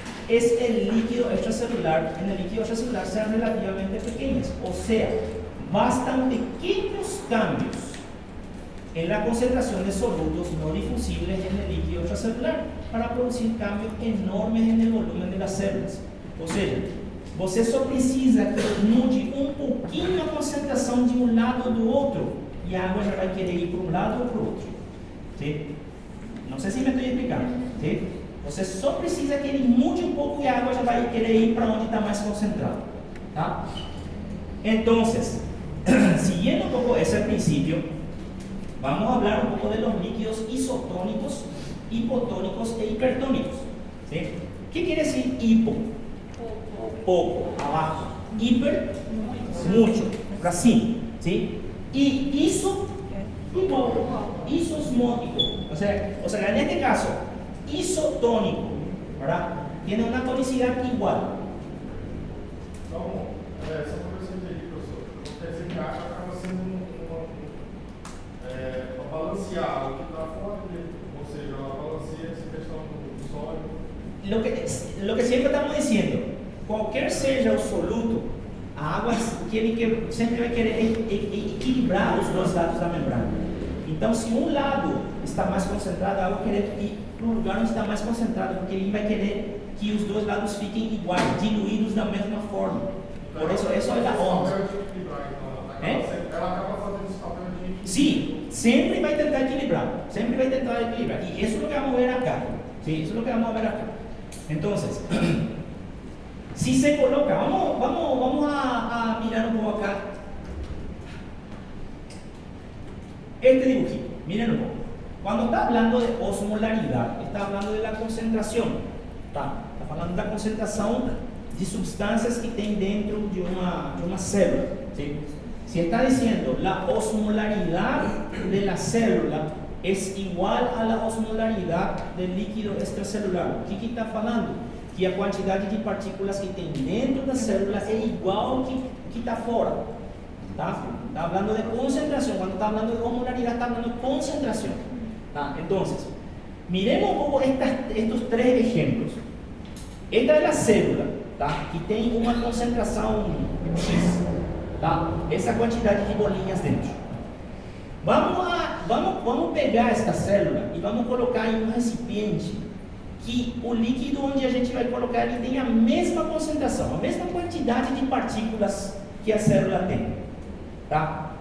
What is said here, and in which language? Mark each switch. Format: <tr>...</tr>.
<es>es el líquido extracelular. En el líquido extracelular sean relativamente pequeñas, o sea, bastan pequeños cambios en la concentración de solutos no difusibles en el líquido extracelular para producir cambios enormes en el volumen de las células.</es> <pt>Ou seja, você só precisa que mude pouquinho a concentração de lado ou do outro e a água já vai querer ir para lado ou para o outro. ¿Sí? Não sei se me estou explicando. ¿Sí? Você só precisa que ele mude pouco e a água já vai querer ir para onde está mais concentrado. ¿Tá?</pt> <es>Entonces, siguiendo un poco ese principio, vamos a hablar un poco de los líquidos isotónicos, hipotónicos e hipertónicos. ¿Sí? ¿Qué quiere decir hipo? Poco, abajo. Hiper, mucho, para cima. ¿Sí? Y iso, igual. Isosmótico. O sea, en este caso, isotónico, ¿verdad? Tiene una tonicidad igual.</es> <pt>Então, só para você entender, professor, esse encaixe acaba sendo para balancear o que está fora dele, ou seja, ela balanceia essa questão do sólido.</pt> <es>Lo que siempre estamos diciendo,</es> <pt>cualquier seja o soluto, a água sempre vai querer equilibrar os dois lados da membrana. Então, se um lado está mais concentrado, a água vai querer ir para o lugar onde está mais concentrado, porque ele vai querer que os dois lados fiquem iguais, diluídos da mesma forma. Por isso, isso é a onda. Ela acaba fazendo esse papel de equilíbrio. Sim, sempre vai tentar equilibrar. Sempre vai tentar equilibrar. E isso é o que vamos ver acá.</pt> <es>Sí, eso es lo que vamos a ver acá. Entonces, si se coloca, vamos a mirar un poco acá. Este dibujito, miren un poco. Cuando está hablando de osmolaridad, está hablando de la concentración. Está hablando de la concentración de sustancias que tem dentro de una célula. ¿Sí? Si está diciendo la osmolaridad de la célula es igual a la osmolaridad del líquido extracelular.</es> <pt>O que está falando? Que a quantidade de partículas que tem dentro da célula é igual que está fora. Tá?</pt> <es>Está hablando de concentración. Cuando está hablando de osmolaridad, está hablando de concentración. ¿Tá? Entonces, miremos un poco estos tres ejemplos. Esta es la célula, tá?</es> <pt>Que tem uma concentração X. Tá? Essa quantidade de bolinhas dentro. Vamos pegar esta célula e vamos colocar em um recipiente que o líquido onde a gente vai colocar ele tem a mesma concentração, a mesma quantidade de partículas que a célula tem. Tá?</pt>